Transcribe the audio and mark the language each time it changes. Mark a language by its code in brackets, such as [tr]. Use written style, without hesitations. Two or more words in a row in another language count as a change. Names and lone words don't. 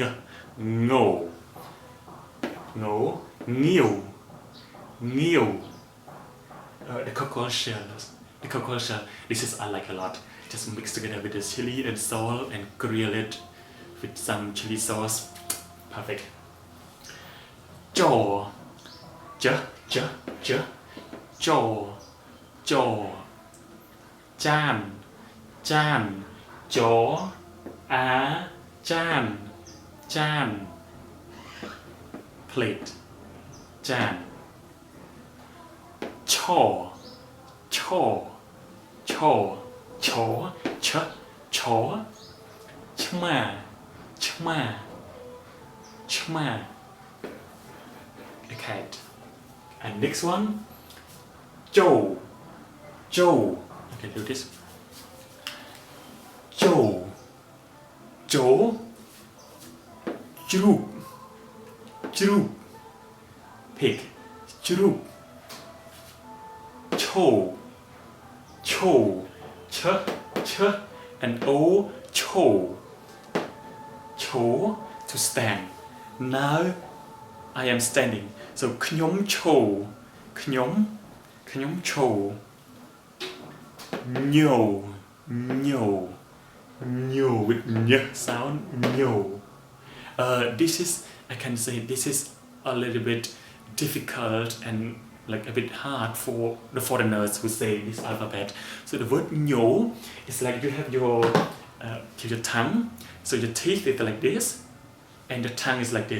[km] ង, ងាវ. [en] The cockle shells. The cockle shell. This is I like a lot. Just mix together with the chili and salt and grill it with some chili sauce. Perfect. [km] Chaw. ច, ចាន, ច, ចាន, plate, ចាន, ច, ឆ្មា, [en] the cat. And next one, chaw. Okay, do this. [km] ច, ជ្រូក, pig, ជ្រូក. Chaw, ch, and o, chaw. [en] Chaw to stand. Now I am standing. So [km] ខ្ញុំឈរ, ខ្ញុំឈរ, ញ [en] with ny sound, nhor. This is, I can say, this is a little bit difficult and like a bit hard for the foreigners who say this alphabet. So the word nhor is like you have your tongue, so your teeth is like this, and the tongue is like this.